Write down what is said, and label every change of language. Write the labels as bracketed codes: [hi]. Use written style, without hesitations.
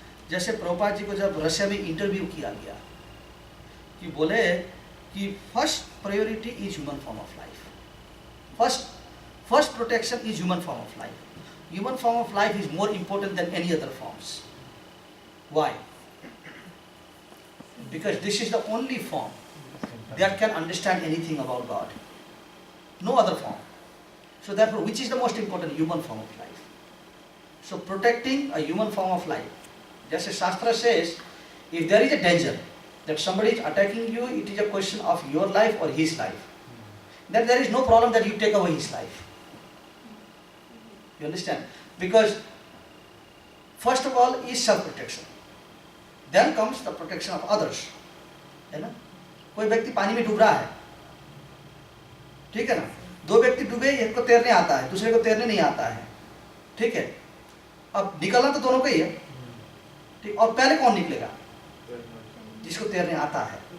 [hi] जैसे प्रभुपाद जी को जब रशिया में इंटरव्यू किया गया कि बोले कि [en] First priority is human form of life, first protection is human form of life, human form of life is more important than any other forms. Why? Because this is the only form that can understand anything about God. No other form. So therefore, which is the most important? Human form of life. So protecting a human form of life. Just as Shastra says, if there is a danger that somebody is attacking you, it is a question of your life or his life. Then there is no problem that you take away his life. You understand? Because first of all is self-protection. Then comes the protection of others. [hi] है ना? कोई व्यक्ति पानी में डूब रहा है, ठीक है ना, डूबे, एक को तैरने आता है, दूसरे को तैरने नहीं आता है, ठीक है। अब निकलना तो दोनों को ही है, ठीक। और पहले कौन निकलेगा? जिसको तैरने आता है।